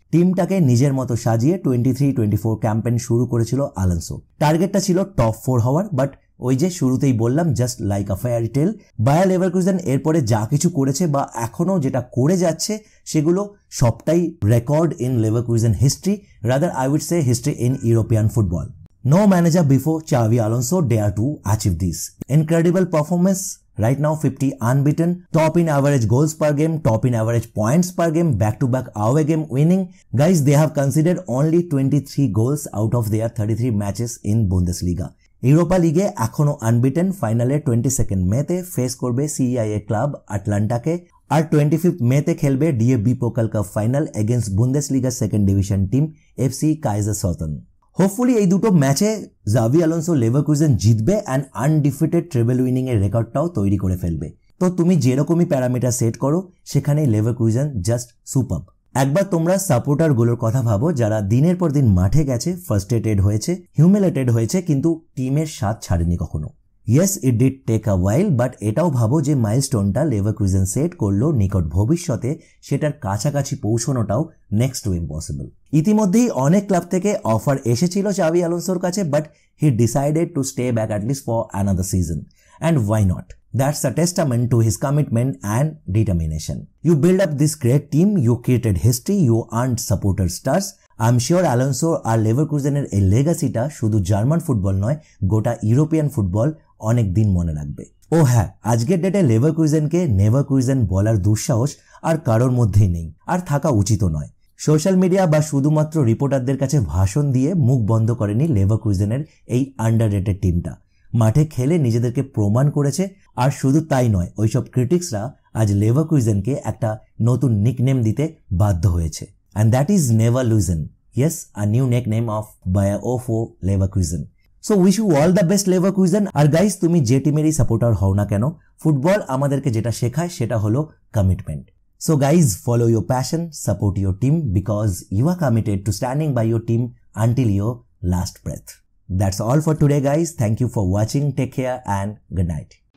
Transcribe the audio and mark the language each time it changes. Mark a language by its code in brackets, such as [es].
[bn] টিমটাকে নিজের মতো সাজিয়ে 23-24 ক্যাম্পেইন শুরু করেছিল অ্যালোনসো। টার্গেটটা ছিল টপ 4 হওয়ার, বাট ওই যে শুরুতেই বললাম [en] Just like a fairy tale. [bn] বায়ার লেভারকুজেন এরপরে যা কিছু করেছে বা এখনও যেটা করে যাচ্ছে সেগুলো সবটাই record in Leverkusen history, [en] Rather I would say history in European football. No manager before Xavi Alonso dare to achieve this. Incredible performance. Right now 50 unbeaten, top in average goals per game, top in average points per game, back-to-back away game winning. Guys, they have conceded only 23 goals out of their 33 matches in Bundesliga. [bn] Europa লিগে এখনো unbeaten, ফাইনালে 22 মেতে face করবে CIA club আটলান্টাকে, আর 25 মেতে খেলবে DFB Pokal cup final against Bundesliga second division team FC কাইজারসলাউটার্ন। Hopefully এই দুটো ম্যাচে জাভি আলোনসো লেভারকুজেন জিতবে অ্যান্ড আনডিফিটেড ট্রেবল উইনিং এর রেকর্ডটাও তৈরি করে ফেলবে। তো তুমি যেরকমই প্যারামিটার সেট করো সেখানেই লেভারকুজেন জাস্ট সুপারব। একবার তোমরা সাপোর্টারগুলোর কথা ভাবো যারা দিনের পর দিন মাঠে গেছে, ফার্স্ট্রেটেড হয়েছে, হিউমিলেটেড হয়েছে, কিন্তু টিমের স্বাদ ছাড়েনি কখনো। [en] yes, it did take a while, [bn] but এটাও ভাবো যে মাইলস্টোনটা লেভারকুজেন সেট করলো নিকট ভবিষ্যতে সেটার কাছাকাছি পৌঁছানোটাও নেক্সট টু ইম্পসিবল। ইতিমধ্যেই অনেক ক্লাব থেকে অফার এসেছিল চাভি আলোনসোর কাছে, but [en] He decided to stay back at least for another season. And why not? That's a testament to his commitment and determination. You build up this great team, you created history, you earned supporter stars. I'm sure [bn] Alonso আর লেভারকুজেনের এই লেগাসিটা শুধু German football নয়, গোটা European football অনেক দিন মনে রাখবে। ও হ্যাঁ, আজকের ডেটে লেভারকুজেনকে নেভারকুজেন বলার দুঃসাহস আর কারোর মধ্যেই নেই, আর থাকা উচিত নয়। সোশ্যাল মিডিয়া বা শুধুমাত্র রিপোর্টারদের কাছে ভাষণ দিয়ে মুখ বন্ধ করেনি লেভারকুজেনের এই আন্ডাররেটেড টিমটা। মাঠে খেলে নিজেদেরকে প্রমাণ করেছে, আর শুধু তাই নয়, ওইসব ক্রিটিক্সরা আজ লেভারকুজেনকে একটা নতুন নিকনেম দিতে বাধ্য হয়েছে, [en] And that is never লুজেন। Yes, a new nickname of Bayer ওফো Leverkusen. So wish you all the best Leverkusen. [bn] আর guys, তুমি যে টিমেরই সাপোর্টার হও না কেন, ফুটবল আমাদেরকে যেটা শেখায় সেটা হলো commitment. [en] So guys, follow your passion, support your team, because you are committed to standing by your team until your last breath. That's all for today, guys. Thank you for watching. Take care and good night.